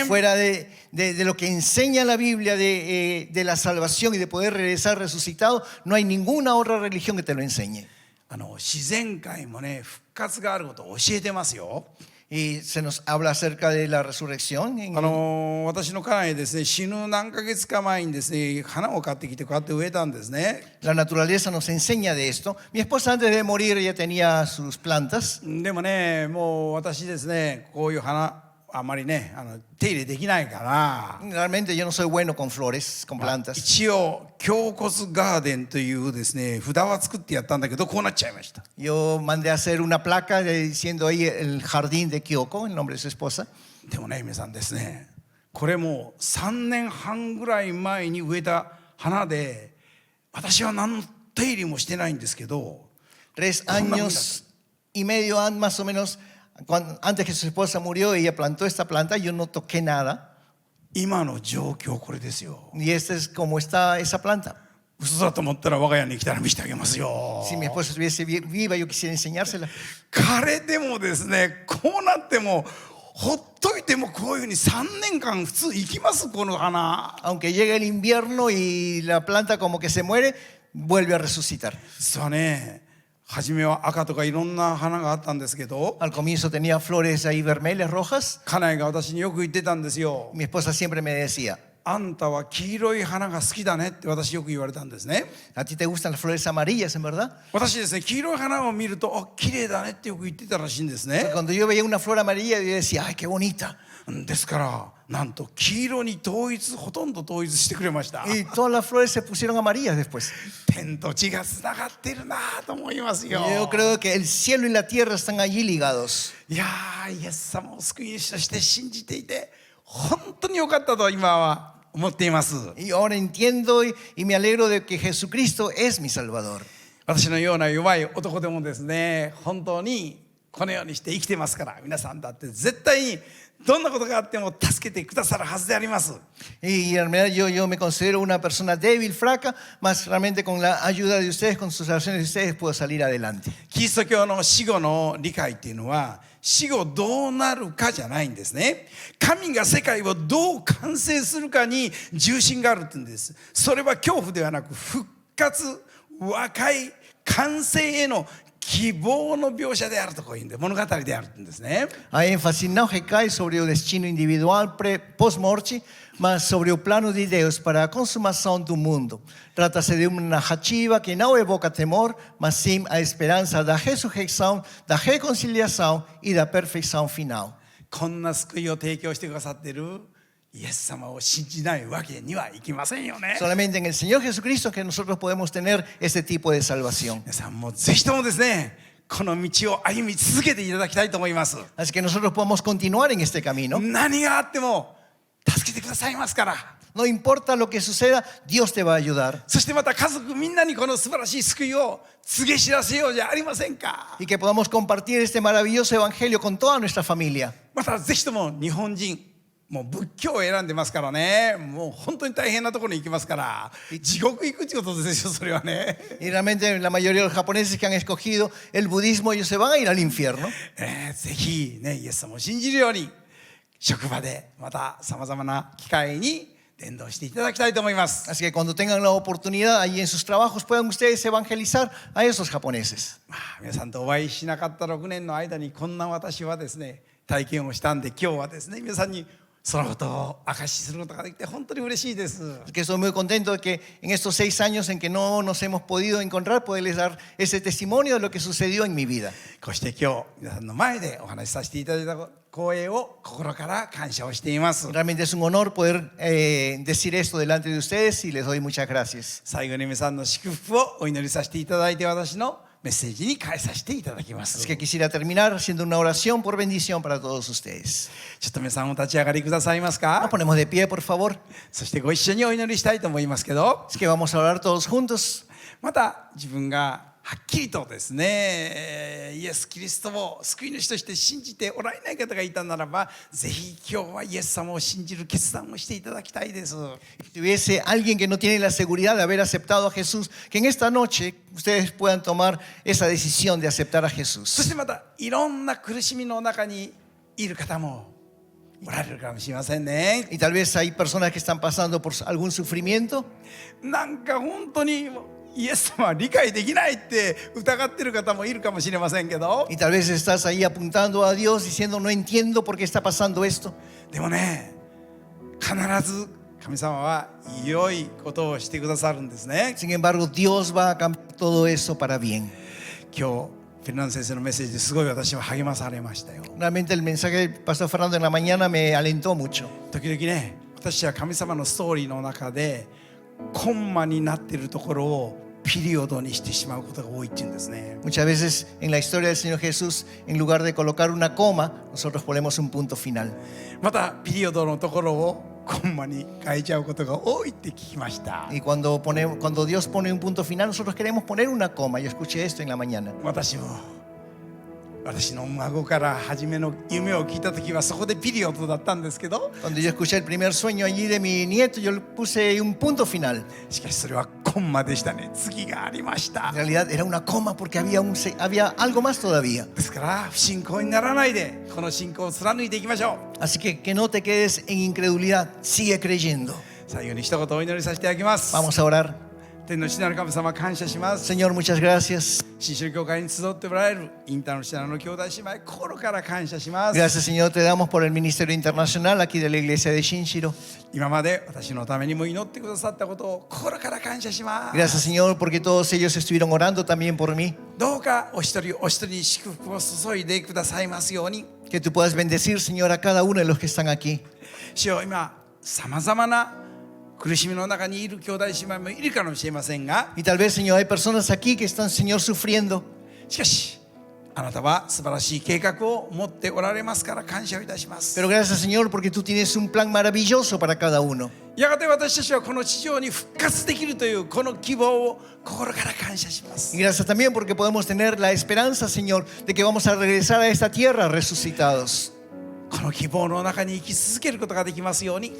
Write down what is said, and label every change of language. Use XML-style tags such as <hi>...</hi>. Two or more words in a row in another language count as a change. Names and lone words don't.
<es>Fuera de lo que enseña la Biblia de la salvación y de poder regresar resucitado, no hay ninguna otra religión que te lo enseñe.</es> <ja>自然界もね、復活があることを教えてますよ。</ja> <es>Y se nos habla acerca de la resurrección.</es> <ja>私の家内ですね、死ぬ何ヶ月か前にですね、花を買ってきてこうやって植えたんですね。</ja> <es>La naturaleza nos enseña de esto. Mi esposa antes de morir ya tenía sus plantas.</es> <ja>でもね、もう私ですね、こういう花あまりね、手入れできないから、</ja> <es>Realmente yo no soy bueno con flores, con plantas.</es> <ja>一応胸骨ガーデンというですね、札は作ってやったんだけど、こうなっちゃいました。</ja> <es>Yo mandé a hacer una placa diciendo ahí el jardín de Kyoko, el nombre de su esposa.</es> <ja>でもね、皆さんですね、これもう3年半ぐらい前に植えた花で、私は何の手入れもしてないんですけど、</ja> <es>3 años y medio más o menos, antes que su esposa murió, ella plantó esta planta, yo no toqué nada.</es> <ja>今の状況これですよ。</ja> <es>Y esta es como está esa planta.</es> <ja>嘘だと思ったら我が家に来たら見せてあげますよ。</ja> <es>Si mi esposa estuviese viva, yo quisiera enseñársela.</es> <ja>彼でもですね、こうなってもほっといてもこういうふうに3年間普通生きます、この花。</ja> <es>Aunque llegue el invierno y la planta como que se muere, vuelve a resucitar.</es> <ja>実はね、初めは赤とかいろんな花があったんですけど、</ja> <es>Al comienzo tenía flores ahí vermelhas, rojas.</es> <ja>家内が私によく言ってたんですよ。</ja> <es>Mi esposa siempre me decía,</es> <ja>あんたは黄色い花が好きだねって私よく言われたんですね。</ja> <es>¿a ti te gustan las flores amarillas, en verdad?</es> <ja>私ですね、黄色い花を見ると、あ、綺麗だねってよく言ってたらしいんですね。</ja> <es>Cuando yo veía una flor amarilla, yo decía, ¡ay, qué bonita!</es> <ja>ですからなんと黄色にほとんど統一してくれました。</ja> <es>Y todas las flores se pusieron amarillas después.</es> <ja>天と地がつながってるなと思いますよ。</ja> <es>Yo creo que el cielo y la tierra están allí ligados.</es> <ja>いやー、イエス様を救い主として信じていて本当に良かったと今は思っています。</ja> <es>Y ahora entiendo y me alegro de que Jesucristo es mi Salvador.</es> <ja>私のような弱い男でもですね、本当にこのようにして生きてますから、皆さんだって絶対にどんなことがあっても助けてくださるはずであります。</ja> <es>Y en realidad yo me considero una persona débil, fraca, más realmente con la ayuda de ustedes, con sus oraciones de ustedes, puedo salir adelante.</es> <ja>キリスト教の死後の理解っていうのは、死後どうなるかじゃないんですね。神が世界をどう完成するかに重心があるって言うんです。それは恐怖ではなく復活、和解、完成への希望の描写であるとこういうんで、物語であるんですね。</ja> <es>Hay énfasis no recae</es> <pt>sobre o destino individual post-morte, mas sobre o plano de Deus para a consumação do mundo. Trata-se de uma narrativa que não evoca temor, mas sim a esperança da ressurreição, da reconciliação e da perfeição final.</pt> <ja>こんな救いを提供してくださっているイエス様を信じないわけにはいきませんよね。</ja> <es>Solamente en el Señor Jesucristo que nosotros podemos tener este tipo de salvación.</es> <ja>皆さんもぜひともですね、この道を歩み続けていただきたいと思います。</ja> <es>Así que nosotros podemos continuar en este camino.</es> <ja>何があっても助けてくださいますから。</ja> <es>No importa lo que suceda, Dios te va a ayudar.</es> <ja>そしてまた家族みんなにこの素晴らしい救いを告げ知らせようじゃありませんか。</ja> <es>Y que podamos compartir este maravilloso evangelio con toda nuestra familia.</es> <ja>またぜひとも日本人、もう仏教を選んでますからね、もう本当に大変なところに行きますから、地獄行くってことですよ、それはね。</ja> <es>Y realmente la mayoría de los japoneses que han escogido el budismo, ellos se van a ir al infierno.</es> <ja>ぜひね、イエス様を信じるように職場でまたさまざまな機会に伝道していただきたいと思います。</ja> <es>Así que cuando tengan la oportunidad allí en sus trabajos, puedan ustedes evangelizar a esos japoneses.</es> <ja>皆さんとお会いしなかった6年の間にこんな私はですね、体験をしたんで、今日はですね、皆さんにそのことを証しすることができて本当に嬉しいです。</ja> <es>Así que estoy muy contento de que en estos 6 años en que no nos hemos podido encontrar, poderles dar ese testimonio de lo que sucedió en mi vida.</es> <ja>こうして今日皆さんの前でお話しさせていただいたこ光栄を心から感謝をしています。</ja> <es>Realmente es un honor poder decir esto delante de ustedes y les doy muchas gracias.</es> <ja>最後に皆さんの祝福をお祈りさせていただいて、私のメッセージに変えさせていただきま</ja> <es>Es</es> <ja>す。</ja> <es>que quisiera terminar haciendo una oración por bendición para todos ustedes.</es> <ja>ちょっと皆さんお立ち上がりくださいます</ja> <es>Nos</es> <ja>か。</ja> <es>ponemos de pie, por favor.</es> <ja>そしてご一緒にお祈りしたいと思いますけど、</ja> <es>Es que vamos a orar todos juntos.</es> <ja>また自分がはっきりとですね、イエス・キリストを救い主として信じておられない方がいたならば、ぜひ今日はイエス様を信じる決断をしていただきたいです。</ja> <es>Si hubiese alguien que no tiene la seguridad de haber aceptado a Jesús, que en esta noche ustedes puedan tomar esa decisión de aceptar a</es> <ja>そ</ja> <es>Jesús.</es> <ja>してまたいろんな苦しみの中にいる方もおられるかもしれませんね。</ja> <es>Y tal vez hay personas que están pasando por algún sufrimiento.</es> <ja>なんか本当にイエス様は理解できないって疑ってる方もいるかもしれませんけど、</ja> <es>Y tal vez estás ahí apuntando a Dios diciendo, no entiendo por qué está pasando esto.</es> <ja>でもね、必ず神様は良いことをしてくださるんですね。</ja> <es>Sin embargo, Dios va a cambiar todo eso para bien.</es> <ja>今日フェルナンド先生のメッセージですごい私は励まされましたよ。</ja> <es>Realmente el mensaje del Pastor Fernando en la mañana me alentó mucho.</es> <ja>時々ね、私は神様のストーリーの中でコンマになっているところをピリオドにしてしまうことが多いっていうんですね。</ja> <es>Muchas veces en la historia del Señor Jesús, en lugar de colocar una coma, nosotros ponemos un punto final.</es> <ja>またピリオドのところをコンマに変えちゃうことが多いって聞きました。</ja> <es>Y cuando Dios pone un punto final, nosotros queremos poner una coma. Yo escuché esto en la mañana.</es> <ja>私の孫から初めの夢を聞いた時はそこでピリオドだったんですけど、</ja> <es>Cuando yo escuché el primer sueño allí de mi nieto, yo le puse un punto final.</es> <ja>しかしそれはコンマでしたね。次がありました。</ja> <es>En realidad era una coma porque había algo más todavía.</es> <ja>ですから不信仰にならないでこの信仰を貫いていきましょう。</ja> <es>Así que no te quedes en incredulidad, sigue creyendo.</es> <ja>最後に一言お祈りさせていただきます。</ja> <es>Vamos a orar.</es> <ja>天の父なる神様、感謝します。</ja> <es>Señor, muchas gracias.</es> <ja>新州教会に集っておられるインターナショナルの兄弟姉妹、心から感謝します。</ja> <es>Gracias, Señor, te damos por el ministerio internacional aquí de la iglesia de Shinshiro.</es> <ja>今まで私のためにも祈ってくださったことを心から感謝します。</ja> <es>Gracias, Señor, porque todos ellos estuvieron orando también por mí.</es> <ja>どうかお一人お一人に祝福を注いでくださいますように。</ja> <es>Que tú puedas bendecir, Señor, a cada uno de los que están aquí.</es> <ja>主よ、今さまざまな苦しみの中にいる兄弟姉妹もいるかもしれませんが、</ja> <es>Y tal vez, Señor, hay personas aquí que están, Señor, sufriendo.</es> <ja>しかしあなたは素晴らしい計画を持っておられますから感謝をいたします。</ja> <es>Pero gracias, Señor, porque tú tienes un plan maravilloso para cada uno.</es> <ja>やがて私たちはこの地上に復活できるというこの希望を心から感謝します。</ja> <es>Y gracias también porque podemos tener la esperanza, Señor, de que vamos a regresar a esta tierra resucitados.</es> <ja>この希望の中に生き続けることができますように。</ja>